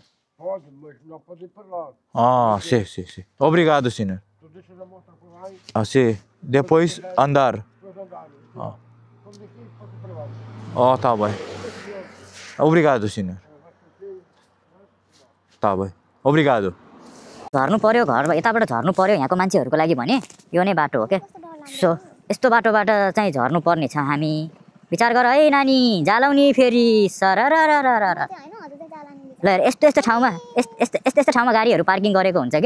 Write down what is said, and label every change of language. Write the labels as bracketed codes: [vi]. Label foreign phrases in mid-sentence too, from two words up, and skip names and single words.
[pt] Pode, mas não pode ir para lá. Ah, sim. Obrigado, senhor. Tu deixas a moto por aí. Ah, sim. Depois andar. Depois andar. Ah. Quando aqui, pode ir para lá. Oh, tá bem. Obrigado, senhor. Tá bem. Obrigado. [ne] झर्नु पर्यो, घर यताबाट झर्नु पर्यो यहाँको मान्छेहरूको लागि भने यो नै बाटो हो क्या। सो यस्तो बाटोबाट चाहिँ झर्नु पर्ने छ हामी। विचार गर है नानी, जालाउने फेरि सरररररर। ल यस्तो ठाउँमा यस्तो ठाउँमा गाडीहरू पार्किङ गरेको हुन्छ क्या।